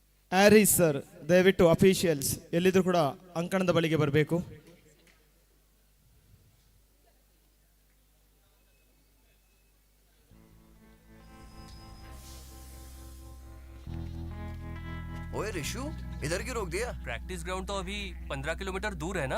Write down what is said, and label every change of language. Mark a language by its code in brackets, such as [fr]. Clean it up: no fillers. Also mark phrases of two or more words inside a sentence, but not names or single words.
[kn] ಆರಿಸ್ ಸರ್, ದಯವಿಟ್ಟು ಅಫಿಷಿಯಲ್ಸ್ ಎಲ್ಲಿದ್ರು ಕೂಡ ಅಂಕಣದ ಬಳಿಗೆ ಬರಬೇಕು. [hi] ओए ऋषु, इधर क्यों रोक दिया? प्रैक्टिस ग्राउंड तो अभी 15 किलोमीटर दूर है ना.